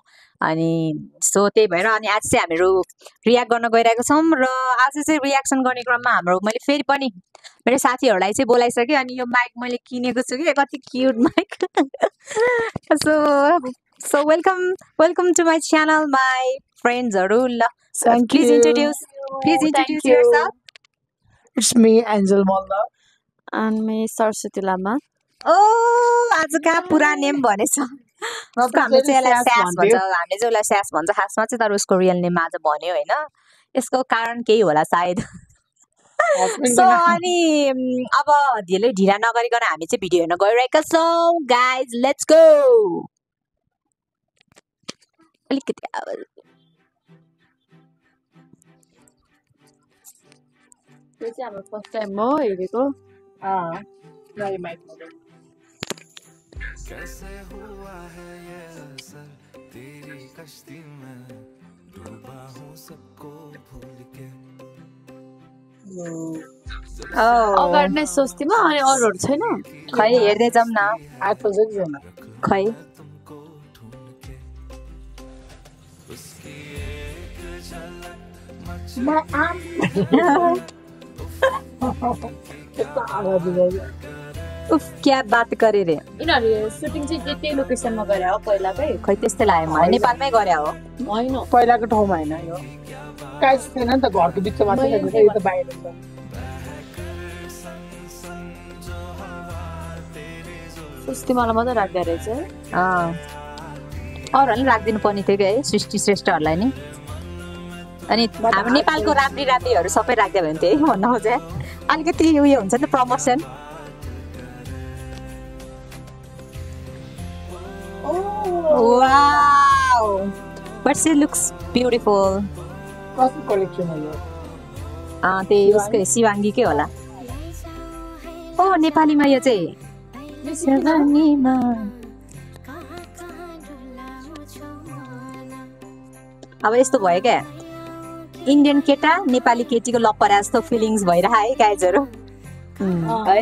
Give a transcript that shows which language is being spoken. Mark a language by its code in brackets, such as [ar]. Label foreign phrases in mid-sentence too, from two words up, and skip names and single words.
[ne] अनि सो त्यही भएर अनि आज चाहिँ हामीहरू रियाक्ट गर्न गइरहेको छौँ र आज चाहिँ रियाक्सन गर्ने क्रममा हाम्रो मैले फेरि पनि मेरो साथीहरूलाई चाहिँ बोलाइसकेँ। अनि यो माइक मैले किनेको छु कि, कति क्युट माइक। [en] so welcome to my channel my friends. ल please introduce yourself. It's me, Angel Malla. And me, सरस्वती लामा। [ne] ओ आज कहाँ पुरा नेम भनेछ। उसको हामीले चाहिँ यसलाई स्यास भन्छ, हामीले चाहिँ उसलाई स्यास भन्छ खासमा चाहिँ, तर उसको [en] real name [ne] आज भन्यो होइन। यसको कारण केही होला सायद। सो अनि अब धेरै ढिला नगरिकन हामी चाहिँ भिडियो हेर्न गइरहेका छौँ गाइज, [en] let's go. [ne] अलिकति यो चाहिँ हाम्रो [en] first time [ne] हो हेरेको। [hi] कैसे हुआ है ये असर तेरी कश्ती में डूबा हूँ सबको भूल के। [ne] अगाडि नै सोच्थेँ म, अनि अरूहरू छैन। खै हेर्दै जाऊँ न। आजकल चाहिँ छैन। खै [hi] तुमको ढूंढ के उसकी एक झलक [ne] उफ [hi] क्या बात [ne] गरे रे। यिनीहरू सुटिङ चाहिँ त्यही लोकेसनमा गरे हो पहिलाकै। खै त्यस्तै लाग्यो मलाई, नेपालमै गरे हो। होइन पहिलाको ठाउँमा होइन, यो काहीँ छैन नि त, घरको बिचमा मात्रै छ, यो त बाहिर छ। सुस्ती मलाई मात्रै राख्दो रहेछ। अरूहरूले राखिदिनु पर्ने थियो कि है, सृष्टि श्रेष्ठहरूलाई नि। अनि हाम्रो नेपालको राम्रीहरू सबै राख्दै भयो भने त्यही भन्न खोजे अलिकति उयो हुन्छ नि त, प्रमोसन। [en] Wow, but she looks beautiful. [ne] कस्तो कलेक्सन हो यो? त्यही उसकै शिवाङ्गीकै होला। ओ नेपालीमा यो चाहिँ शिवाङ्गीमा। अब यस्तो भयो क्या, इन्डियन केटा नेपाली केटीको लपरा जस्तो फिलिङ्स भइरह है गाइजहरू है।